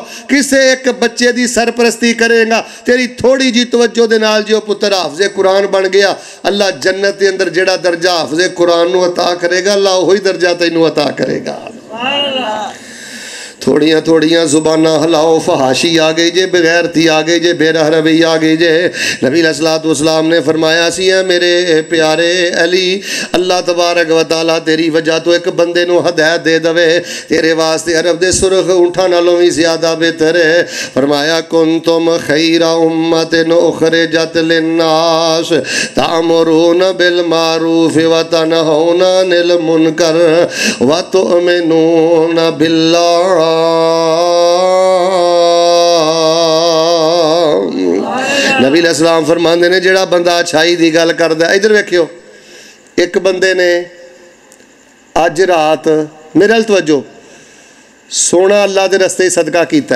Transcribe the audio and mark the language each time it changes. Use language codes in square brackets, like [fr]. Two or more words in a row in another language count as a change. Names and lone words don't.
[pa] کسی ایک بچے دی سرپرستی کرے گا، تیری تھوڑی جی توجہ دے نال جو پتر حافظِ قرآن بن گیا، اللہ جنت کے اندر جیہڑا درجہ حافظِ قرآن نوں عطا کرے گا، اللہ وہی درجہ تینوں عطا کرے گا. تھوڑیاں تھوڑیاں زباناں ہلاؤ، فحاشی آ گئی جے، بے غیرتی آ گئی جے، بےرہروی آ گئی جے. نبی علیہ السلام نے فرمایا سی ہے میرے پیارے علی, [ar] اللہ تبارک و تعالیٰ [pa] تیری وجہ توں ایک بندے نوں ہدایت دے دوے، تیرے واسطے عرب دے سرخ اونٹھاں نالوں بھی زیادہ بہتر ہے. [ar] فرمایا كنتم خير أمة أخرجت للناس تأمرون بالمعروف وتنهون عن المنكر وتؤمنون بالله. [pa] نبی علیہ السلام فرماندے نے جیہڑا بندہ اچھائی دی گل کردا، ادھر ویکھیو، ایک بندے نے اج رات، میرے ال توجہ، سونا اللہ دے رستے صدقہ کیتا.